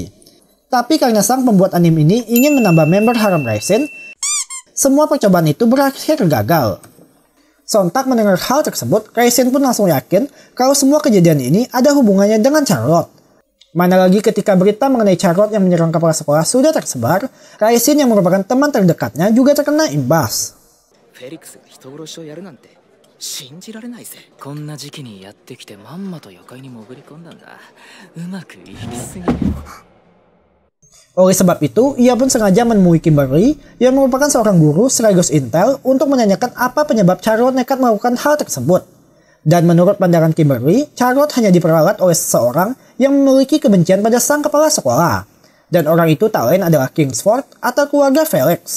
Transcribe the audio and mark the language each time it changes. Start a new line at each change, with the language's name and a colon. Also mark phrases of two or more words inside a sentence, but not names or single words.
Indonesian: Tapi karena sang pembuat anime ini ingin menambah member harem Raisin, semua percobaan itu berakhir gagal. Sontak mendengar hal tersebut, Raisin pun langsung yakin kalau semua kejadian ini ada hubungannya dengan Charlotte. Mana lagi ketika berita mengenai Charlotte yang menyerang kepala sekolah sudah tersebar, Raisin yang merupakan teman terdekatnya juga terkena imbas.
Japanese: Felix が人殺しをやるなんて信じられないぜ。こんな時期にやってきてまんまと妖怪に潜り込んだんだ。うまくいきすぎる。
Indonesian: Oleh sebab itu, ia pun sengaja menemui Kimberly yang merupakan seorang guru sekaligus intel untuk menanyakan apa penyebab Charlotte nekat melakukan hal tersebut. Dan menurut pandangan Kimberly, Charlotte hanya diperalat oleh seseorang yang memiliki kebencian pada sang kepala sekolah. Dan orang itu tak lain adalah Kingsford atau keluarga Felix.